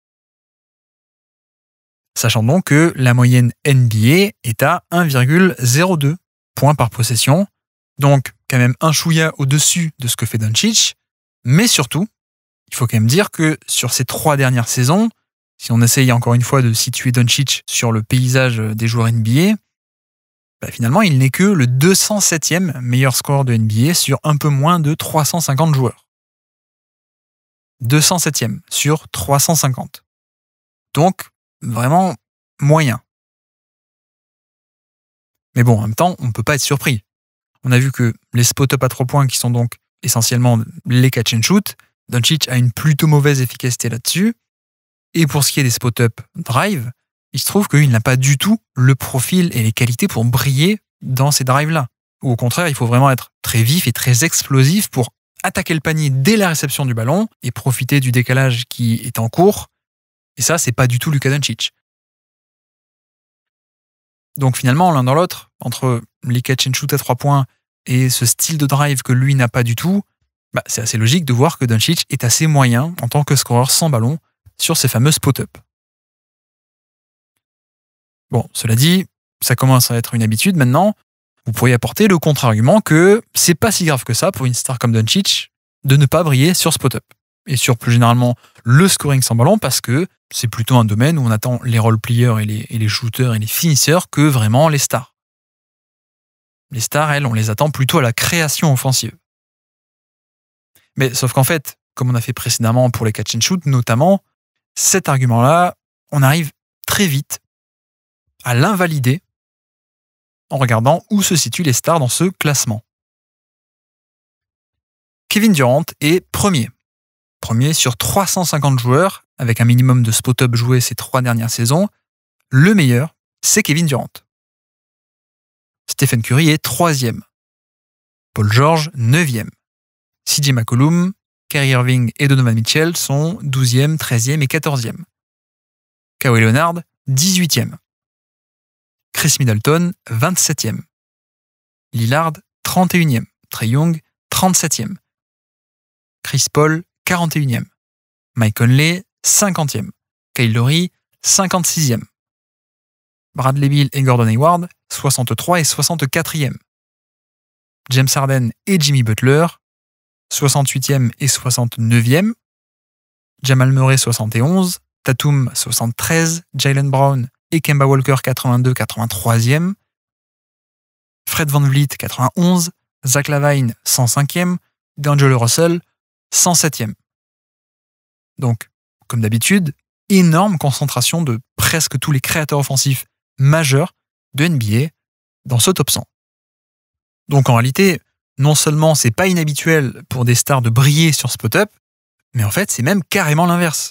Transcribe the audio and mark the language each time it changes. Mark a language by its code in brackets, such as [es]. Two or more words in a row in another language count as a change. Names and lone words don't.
[fr] Sachant donc que la moyenne NBA est à 1,02 points par possession, donc quand même un chouïa au-dessus de ce que fait Doncic, mais surtout, il faut quand même dire que sur ces 3 dernières saisons, si on essaye encore une fois de situer Doncic sur le paysage des joueurs NBA, finalement il n'est que le 207e meilleur scoreur de NBA sur un peu moins de 350 joueurs. 207e sur 350. Donc, vraiment moyen. Mais bon, en même temps, on ne peut pas être surpris. On a vu que les spot-up à 3 points, qui sont donc essentiellement les [en] catch and shoot, [fr] Doncic a une plutôt mauvaise efficacité là-dessus. Et pour ce qui est des [en] spot-up drive, [fr] il se trouve qu'il n'a pas du tout le profil et les qualités pour briller dans ces drives-là. Ou au contraire, il faut vraiment être très vif et très explosif pour attaquer le panier dès la réception du ballon et profiter du décalage qui est en cours. Et ça, c'est pas du tout Luka Doncic. Donc finalement, l'un dans l'autre, entre les [en] catch and shoot [fr] à 3 points et ce style de drive que lui n'a pas du tout, c'est assez logique de voir que Doncic est assez moyen en tant que scoreur sans ballon sur ces fameux spot-up. Bon, cela dit, ça commence à être une habitude maintenant. Vous pourriez apporter le contre-argument que c'est pas si grave que ça pour une star comme Doncic de ne pas briller sur spot-up. Et sur plus généralement le scoring sans ballon parce que c'est plutôt un domaine où on attend les role-players et les shooters et les finisseurs que vraiment les stars. Les stars, elles, on les attend plutôt à la création offensive. Mais sauf qu'en fait, comme on a fait précédemment pour les [en] catch and shoot [fr] notamment, cet argument-là, on arrive très vite à l'invalider en regardant où se situent les stars dans ce classement. Kevin Durant est premier. Premier sur 350 joueurs, avec un minimum de spot-up joués ces 3 dernières saisons. Le meilleur, c'est Kevin Durant. Stephen Curry est 3e. Paul George, 9e. CJ McCollum, Kyrie Irving et Donovan Mitchell sont 12e, 13e et 14e. Kawhi Leonard, 18e. Chris Middleton, 27e. Lillard, 31e. Trae Young, 37e. Chris Paul, 41e. Mike Conley, 50e. Kyle Lowry, 56e. Bradley Beal et Gordon Hayward, 63 et 64e. James Harden et Jimmy Butler, 68e et 69e. Jamal Murray, 71. Tatum, 73. Jaylen Brown et Kemba Walker, 82, 83e. Fred VanVleet, 91. Zach LaVine, 105e. D'Angelo Russell, 107e. Donc, comme d'habitude, énorme concentration de presque tous les créateurs offensifs majeurs de NBA dans ce top 100. Donc en réalité, non seulement c'est pas inhabituel pour des stars de briller sur spot-up, mais en fait c'est même carrément l'inverse.